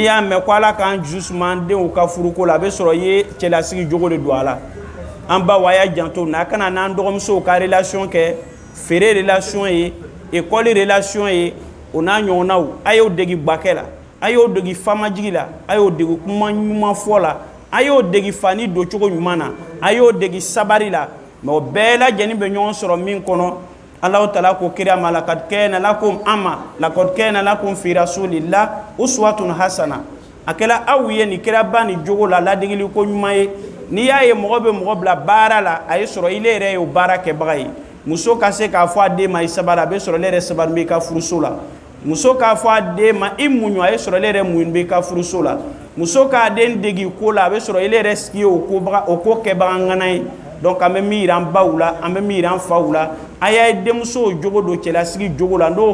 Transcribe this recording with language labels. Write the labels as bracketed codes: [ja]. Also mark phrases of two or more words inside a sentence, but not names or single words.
[bm] y'a mɛn ko Ala k'an jusu suma an denw ka furuko la a bɛ sɔrɔ i ye cɛlasigi jogo de don a la an ba wa y'a janto n'a kana n'an dɔgɔmusow ka relation kɛ feere relation ye école relation ye o n'a ɲɔgɔnnaw a y'o degi bakɛ la a y'o degi famajigi la a y'o degi kuma ɲuman fɔ la a y'o degi fani don cogo ɲuman na a y'o degi sabari la mais o bɛɛ lajɛlen bɛ ɲɔgɔn sɔrɔ min kɔnɔ [ar] الله تعالى [bm] ko kira ma [ar] لقد كان لكم في رسول الله أسوة حسنة [bm] akela aw ye ni kira ba ni jogo la ladegili ko ɲuman ye ni y'a ye mɔgɔ bɛ mɔgɔ bila baara la a ye sɔrɔ ile yɛrɛ ye o baara kɛbaga ye muso ka se k'a fɔ a den ma i sabari a bɛ sɔrɔ ale yɛrɛ sabari bɛ i ka furuso la muso k'a fɔ a den ma i muɲu a ye sɔrɔ ale yɛrɛ muɲu bɛ i ka furuso la muso k'a den degi ko la a bɛ sɔrɔ ile yɛrɛ sigi o ko kɛbaga ŋana ye donc an bɛ min yira an baw la an bɛ min yira an faw la a y'a ye denmusow jogo do cɛlasigi jogo la n'o